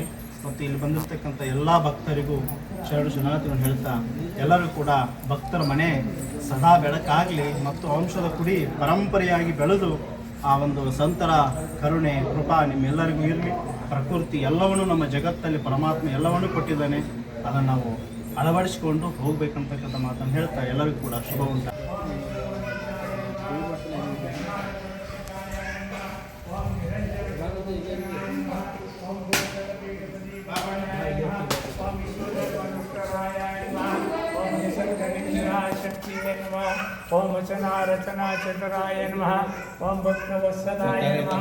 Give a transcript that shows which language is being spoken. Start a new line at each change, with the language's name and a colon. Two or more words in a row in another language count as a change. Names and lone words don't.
Kannada: ಮತ್ತು ಇಲ್ಲಿ ಬಂದಿರತಕ್ಕಂಥ ಎಲ್ಲ ಭಕ್ತರಿಗೂ ಶರಣಾರ್ಥಿಗಳನ್ನು ಹೇಳ್ತಾ ಎಲ್ಲರೂ ಕೂಡ ಭಕ್ತರ ಮನೆ ಸದಾ ಬೆಳಕಾಗಲಿ ಮತ್ತು ವಂಶದ ಕುಡಿ ಪರಂಪರೆಯಾಗಿ ಬೆಳೆದು ಆ ಒಂದು ಸಂತರ ಕರುಣೆ ಕೃಪಾ ನಿಮ್ಮೆಲ್ಲರಿಗೂ ಇರಲಿ. ಪ್ರಕೃತಿ ಎಲ್ಲವನ್ನೂ ನಮ್ಮ ಜಗತ್ತಲ್ಲಿ ಪರಮಾತ್ಮ ಎಲ್ಲವನ್ನೂ ಕೊಟ್ಟಿದ್ದಾನೆ. ಅದನ್ನು ನಾವು ಅಳವಡಿಸಿಕೊಂಡು ಹೋಗ್ಬೇಕಂತಕ್ಕಂಥ ಮಾತನ್ನು ಹೇಳ್ತಾ ಎಲ್ಲರಿಗೂ ಕೂಡ ಶುಭ ಉಂಟು.
Sanskrit: ओम वचना रचना चतुराय नमः ओम भक्तवत्सलाय नमः